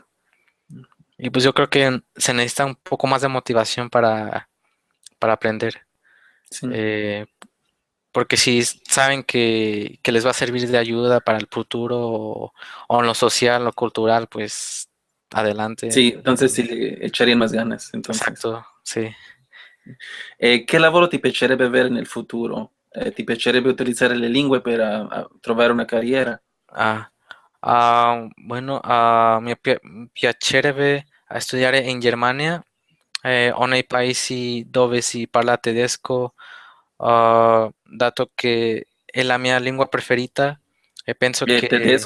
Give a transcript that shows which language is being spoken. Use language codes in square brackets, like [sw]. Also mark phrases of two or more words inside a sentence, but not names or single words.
[es] Y pues yo creo que se necesita un poco más de motivación para aprender. Sí, Eh, Porque si saben que les va a servir de ayuda para el futuro o en lo social o cultural, pues adelante. sí, entonces sí le echarían más ganas, entonces. Exacto, sí. [it] Che lavoro ti piacerebbe avere nel futuro? Ti piacerebbe utilizzare le lingue per trovare una carriera? Ah. Bueno, mi piacerebbe studiare in Germania, o nei paesi dove si parla tedesco, dato che è la mia lingua preferita e penso che